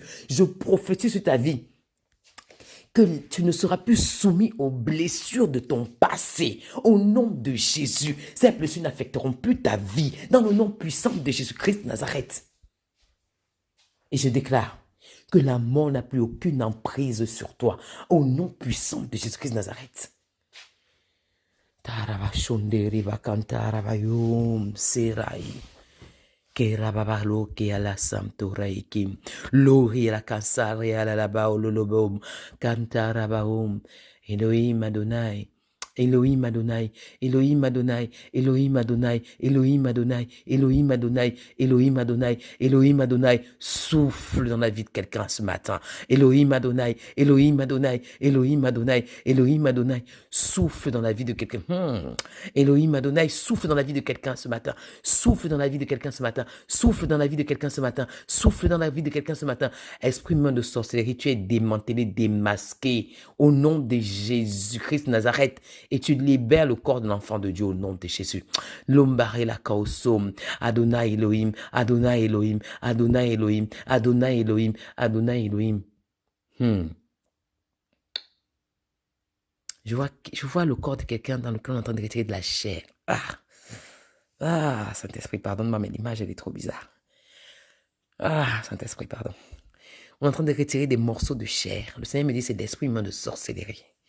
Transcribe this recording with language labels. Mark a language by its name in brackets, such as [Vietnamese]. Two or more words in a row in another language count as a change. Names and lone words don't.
[French] Je prophétise sur ta vie que tu ne seras plus soumis aux blessures de ton passé. Au nom de Jésus, ces blessures n'affecteront plus ta vie. Dans le nom puissant de Jésus-Christ de Nazareth. Et je déclare que la mort n'a plus aucune emprise sur toi. Au nom puissant de Jésus-Christ de Nazareth. Elohim Adonai. Elohim Adonai, Elohim Adonai, Elohim Adonai, Elohim Adonai, Elohim Adonai, Elohim Adonai, Elohim Adonai, souffle dans la vie de quelqu'un ce matin. Elohim Adonai, Elohim Adonai, Elohim Adonai, Elohim Adonai, souffle dans la vie de quelqu'un. Elohim Adonai, souffle dans la vie de quelqu'un ce matin. Souffle dans la vie de quelqu'un ce matin. Souffle dans la vie de quelqu'un ce matin. Souffle dans la vie de quelqu'un ce matin. Esprit humain de sorcellerie, tu es démantelé, démasqué au nom de Jésus-Christ de Nazareth. Et tu libères le corps de l'enfant de Dieu au nom de Jésus. Lombare la kaosom, Adonai Elohim, Adonai Elohim, Adonai Elohim, Adonai Elohim, Adonai Elohim. Je vois le corps de quelqu'un dans lequel on est en train de retirer de la chair. Saint-Esprit, pardonne-moi, mais l'image, elle est trop bizarre. Saint-Esprit, pardon. On est en train de retirer des morceaux de chair. Le Seigneur me dit, c'est l'esprit humain de sorcellerie.